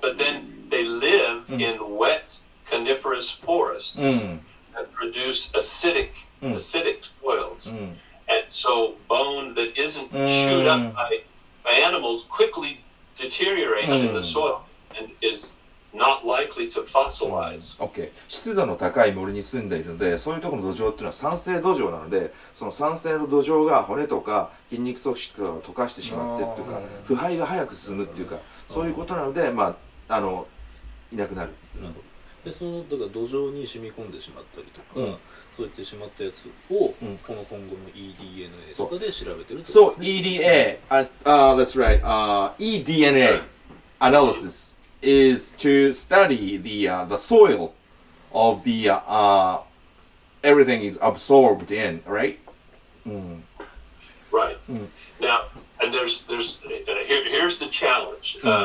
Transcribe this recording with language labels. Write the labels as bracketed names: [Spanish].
[English] But then they live in wet coniferous forests that produce acidic soils. And so bone that isn't chewed up by animals quickly deteriorates in the soil and is not likely to fossilize. OK。 [Japanese] 湿度の高い森に住んでいるので、そういうところの土壌っていうのは酸性土壌なので、その酸性の土壌が骨とか筋肉組織とかを溶かしてしまってっていうか、腐敗が早く進むっていうか、そういうことなので、いなくなる。でだから土壌に染み込んでしまったりとか、そういってしまったやつを、この今後の eDNA とかで調べてるってことですね。 [English] EDA、that's right. eDNA analysis is to study the soil of the everything is absorbed in, right? Right. Now, and here's the challenge.